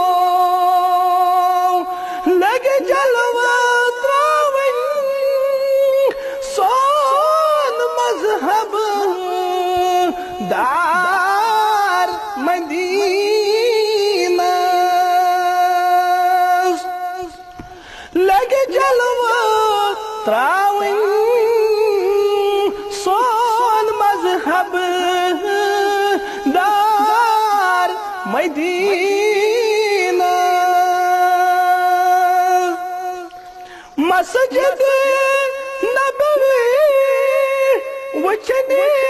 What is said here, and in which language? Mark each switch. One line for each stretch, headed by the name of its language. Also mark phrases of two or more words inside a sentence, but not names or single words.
Kashmiri: لگ جلوہ تراون مذہب دار مدینہ لگ جلوہ تراون سون مذہب دار مدینہ مسجد نبوی وچھنی